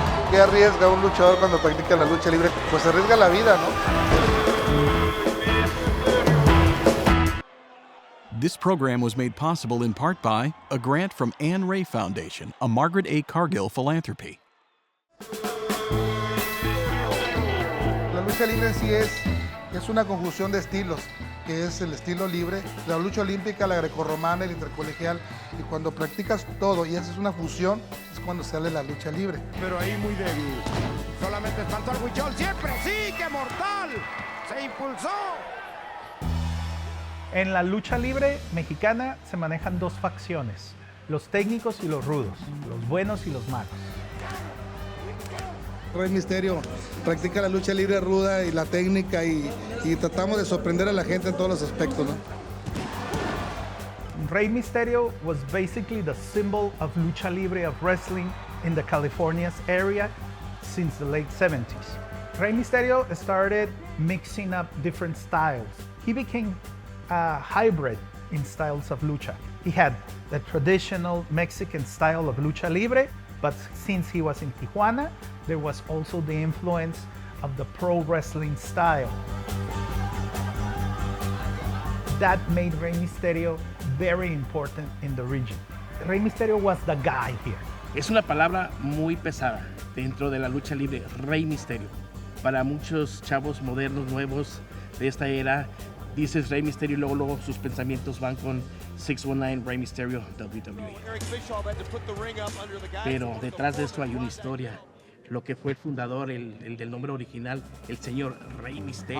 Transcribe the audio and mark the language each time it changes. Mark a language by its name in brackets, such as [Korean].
[Spanish] ¿Qué arriesga un luchador cuando practica la lucha libre? Pues arriesga la vida, ¿no? [English] This program was made possible in part by a grant from Anne Ray Foundation, a Margaret A. Cargill philanthropy. [Spanish] La lucha libre en sí es una conjunción de estilos, que es el estilo libre, la lucha olímpica, la grecorromana, el intercolegial. Y cuando practicas todo y haces una fusión, es cuando sale la lucha libre. Pero ahí muy débil. Solamente espantó al Huichol. ¡Siempre sí! ¡Qué mortal! ¡Se impulsó! En la lucha libre mexicana se manejan dos facciones, los técnicos y los rudos, los buenos y los malos. Rey Misterio practica la lucha libre ruda y la técnica y tratamos de sorprender a la gente en todos los aspectos, ¿no? [English] Rey Misterio was basically the symbol of lucha libre of wrestling in the California's area since the late 70s. Rey Misterio started mixing up different styles. He became a hybrid in styles of lucha. He had the traditional Mexican style of lucha libre, but since he was in Tijuana, there was also the influence of the pro wrestling style. That made Rey Misterio very important in the region. Rey Misterio was the guy here. [Spanish] Es una palabra muy pesada dentro de la lucha libre, Rey Misterio. Para muchos chavos modernos, nuevos de esta era, dices Rey Misterio y luego sus pensamientos van con 619 Rey Misterio WWE. Pero detrás de esto hay una historia. Lo que fue el fundador, el del nombre original, el señor Rey Misterio.